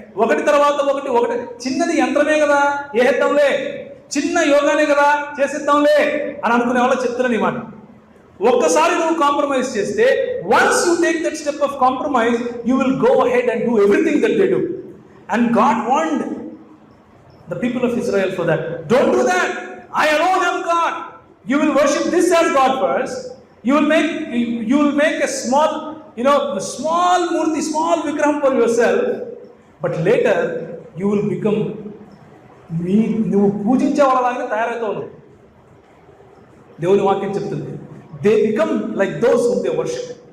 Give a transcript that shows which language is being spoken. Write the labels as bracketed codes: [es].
[te] ఒకటి తర్వాత ఒకటి. చిన్నది యంత్రమే కదా, ఏద్దాంలే, చిన్న యోగానే కదా, చేసేద్దాంలే అని అనుకునే వాళ్ళ చెప్తున్నాను ఈ మాట. ఒక్కసారి నువ్వు కాంప్రమైజ్ చేస్తే, [en] Once you take that step of compromise, you will go ahead and do everything that they do. And God want the people of Israel for that. Don't do that. I alone am God. You will worship this as God first. You will make a small, small murti, small vigraham for yourself. But later you will become [te] నువ్వు పూజించే వాళ్ళలాగానే తయారవుతావు. దేవుని వాక్యం చెప్తుంది, [en] They become like those whom they worship.